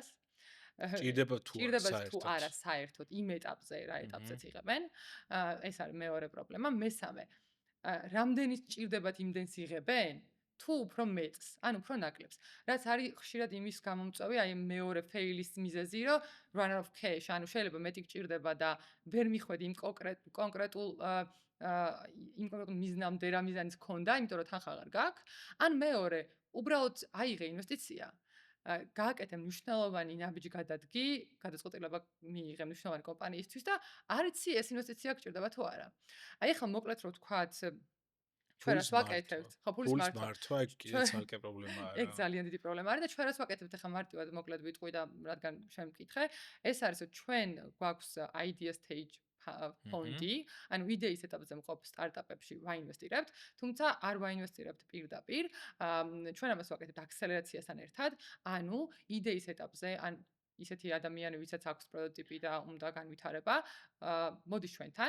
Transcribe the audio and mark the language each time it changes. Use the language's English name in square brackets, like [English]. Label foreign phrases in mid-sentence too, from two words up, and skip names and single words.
[Georgian] ჭირდება თუ არა საერთოდ იმ ეტაპზე, რა ეტაპზეც იღებენ. ეს არის მეორე პრობლემა. მესამე, რამდენიც ჭირდებათ იმდენს იღებენ? თუ უფრო მეტს, ან უფრო ნაკლებს. რაც არის ხშირად იმის გამომწვევი, აი მეორე ფეილის მიზეზი, რომ [English] run out of cash, [Georgian] ანუ შეიძლება მეტი გჭირდება და ვერ მიხვედი იმ კონკრეტულ მიზნამდე რა მიზანის ქონდა, იმიტომ რომ თანხა აღარ გაქვს. ან მეორე, უბრალოდ აიღე ინვესტიცია, გააკეთე მნიშვნელოვანი ნაბიჯი გადადგი, გადაწყვეტილება მიიღე მნიშვნელოვანი კომპანიისთვის და არ იცი ეს ინვესტიცია გჭირდება თუ არა. აი ახლა მოკლედ რო ვთქვათ, ჩვენ რას ვაკეთებთ? ხო, ფულის მართვა ეგ კიდე ცალკე პრობლემაა რა. ეგ ძალიან დიდი პრობლემა არის და ჩვენ რას ვაკეთებთ? ახლა მარტივად მოკლედ ვიტყვი და რადგან შემკითხე, ეს არის რომ ჩვენ გვაქვს [English] idea stage [Georgian] ფონდი, ანუ იდეის ეტაპზე მყოფ სტარტაპებში ვაინვესტირებთ, თუმცა არ ვაინვესტირებთ პირდაპირ. ჩვენ ამას ვაკეთებთ აქსელერაციასთან ერთად, ანუ იდეის ეტაპზე, ან ისეთი ადამიანი, ვისაც აქვს პროტოტიპი და უნდა განვითარება, მოდის ჩვენთან.